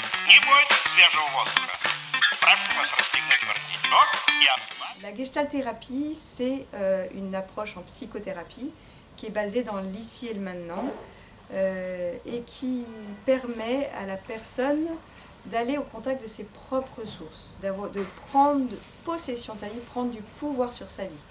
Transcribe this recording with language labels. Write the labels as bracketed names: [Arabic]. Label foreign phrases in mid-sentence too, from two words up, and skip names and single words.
[Russian] Не бойтесь свежего воздуха. Прошу вас расстегнуть воротничок и осмотреть. [French] La gestalthérapie, c'est une approche en psychothérapie qui est basée dans l'ici et le maintenant et qui permet à la personne d'aller au contact de ses propres ressources, de prendre possession de sa vie, prendre du pouvoir sur sa vie.